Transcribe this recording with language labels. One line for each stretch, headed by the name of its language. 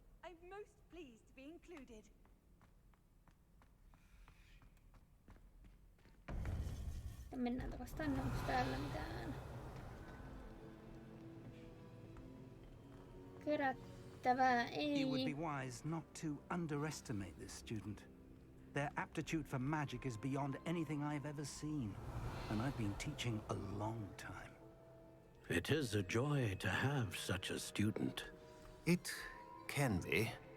English: I'm most pleased to be included.
Finnish: Mennään takas tänne, onks täällä mitään kerättävää? Ei.
English: You would be wise not to underestimate this student. Their aptitude for magic is beyond anything I've ever seen, and I've been teaching a long time. It is a joy to have such a student. It can be.